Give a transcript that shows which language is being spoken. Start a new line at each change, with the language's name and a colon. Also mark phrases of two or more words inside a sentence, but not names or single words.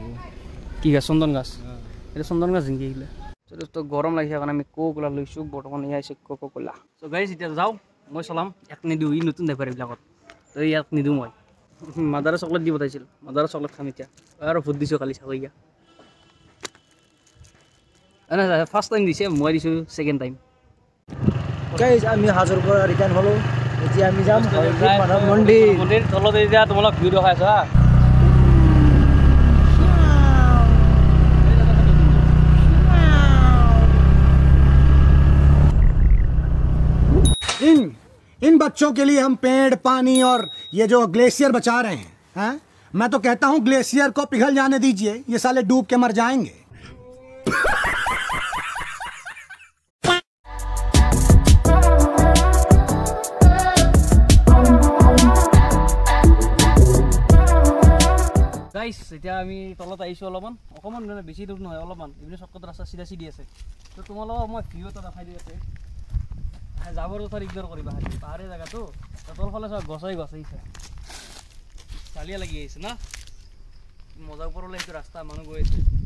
Assamese: কি গাছ চন্দন গাছ এটা চন্দন গাছ জিংকি আহিলে তো গৰম লাগিছে কাৰণে আমি কোকা-কোলা লৈছোঁ বৰ্তমান এয়া হৈছে কোকা-কোলা
English: so guys
Assamese: এতিয়া যাওঁ মই চলাম ইয়াক নিদিওঁ ই নতুন ড্ৰাইভাৰ এইবিলাকত তো ইয়াক নিদিওঁ মই মাদাৰে চকলেট দি পঠাইছিল মাদাৰে চকলেট খাম এতিয়া আৰু ভোট দিছোঁ কালি চাকৰিয়া নাই
English: first time
Assamese: দিছে মই দিছোঁ
English: second time
Assamese: গাইজ আমি হাজোৰ পৰা ৰিটাৰ্ণ হ'লোঁ এতিয়া আমি যাম মাধৱ মন্দিৰ তলত এতিয়া তোমালোক ভিউ দেখাই আছোঁ হা
Hindi: इन बच्चों के लिए हम पेड़ पानी और ये जो ग्लेशियर बचा रहे हैं मैं तो कहता हूँ ग्लेशियर को पिघल जाने दीजिए ये साले डूब के मर जाएंगे
Assamese: গাইজ এতিয়া আমি তলত আহিছোঁ অলপমান মানে বেছি দূৰ নহয় অলপমান এইপিনে চৰ্টকাট ৰাস্তা চিধা চিধি আছে তো তোমালোকক মই ভিউ এটা দেখাই দি আছে যাবৰ কথা ইগনৰ কৰিবা পাহাৰীয়া জেগাটো তলফালে চোৱা গছেই আহিছে চালিয়া লাগি আহিছে না মজা ওপৰলৈ সেইটো ৰাস্তা মানুহ গৈ আছে